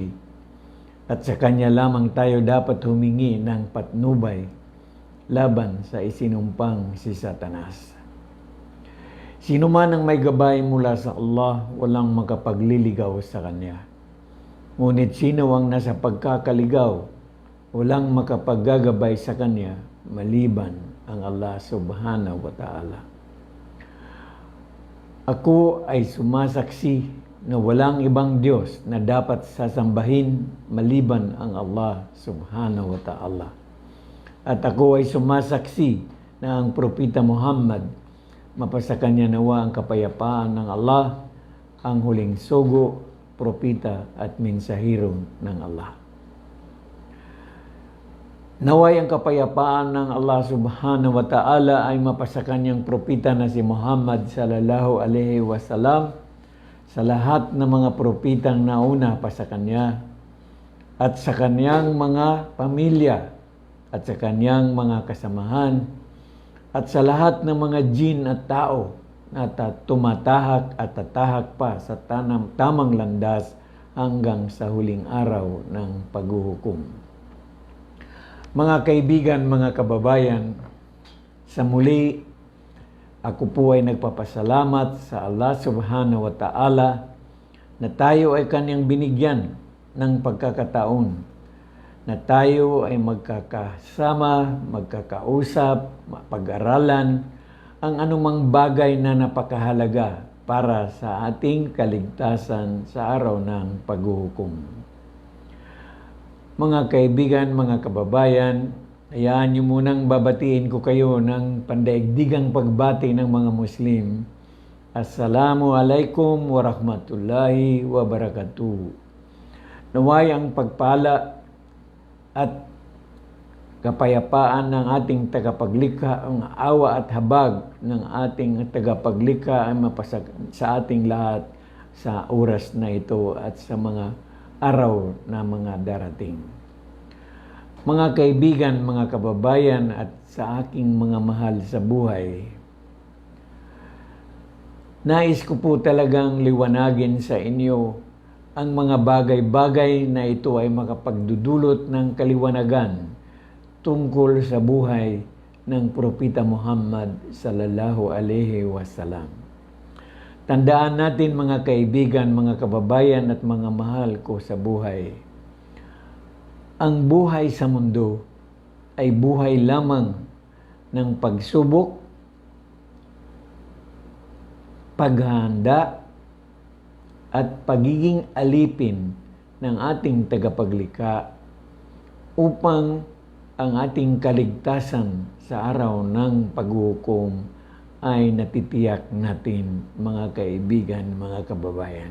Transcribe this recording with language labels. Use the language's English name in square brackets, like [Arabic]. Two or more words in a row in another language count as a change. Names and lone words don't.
[Filipino] At sa Kanya lamang tayo dapat humingi ng patnubay laban sa isinumpang si Satanas. Sino man ang may gabay mula sa Allah, walang makapagliligaw sa Kanya. Ngunit sino ang nasa pagkakaligaw, walang makapaggagabay sa Kanya maliban ang Allah [Arabic] سبحانه وتعالى. [Filipino] Ako ay sumasaksi na walang ibang Diyos na dapat sasambahin maliban ang Allah [Arabic] سبحانه وتعالى. [Filipino] At ako ay sumasaksi na ang Propeta Muhammad, mapasa kanya nawa ang kapayapaan ng Allah, ang huling sugo, propeta at mensahero ng Allah. Naway ang kapayapaan ng Allah [Arabic] سبحانه وتعالى [Filipino] ay mapasa kanyang propeta na si [Arabic] Muhammad صلى الله عليه وسلم, [Filipino] sa lahat ng mga propetang nauna pa sa kanya, at sa kanyang mga pamilya, at sa kanyang mga kasamahan, at sa lahat ng mga jin at tao na tumatahak at tatahak pa sa tamang landas hanggang sa huling araw ng paghuhukom. Mga kaibigan, mga kababayan, sa muli, ako po ay nagpapasalamat sa Allah [Arabic] سبحانه وتعالى [Filipino] na tayo ay Kanyang binigyan ng pagkakataon, na tayo ay magkakasama, magkakausap, mapag-aralan ang anumang bagay na napakahalaga para sa ating kaligtasan sa araw ng paghuhukom. Mga kaibigan, mga kababayan, hayaan niyo munang babatiin ko kayo ng pandaigdigang pagbati ng mga Muslim. [Arabic] السلام عليكم ورحمة الله وبركاته. [Filipino] Naway ang pagpala at kapayapaan ng ating tagapaglikha, ang awa at habag ng ating tagapaglikha ay mapasa sa ating lahat sa oras na ito at sa mga araw na mga darating. Mga kaibigan, mga kababayan at sa aking mga mahal sa buhay, nais ko po talagang liwanagin sa inyo ang mga bagay-bagay na ito ay makapagdudulot ng kaliwanagan tungkol sa buhay ng Propeta Muhammad [Arabic] صلى الله عليه وسلم. [Filipino] Tandaan natin mga kaibigan, mga kababayan at mga mahal ko sa buhay. Ang buhay sa mundo ay buhay lamang ng pagsubok, paghahanda at pagiging alipin ng ating tagapaglikha upang ang ating kaligtasan sa araw ng paghuhukom ay natitiyak natin, mga kaibigan, mga kababayan.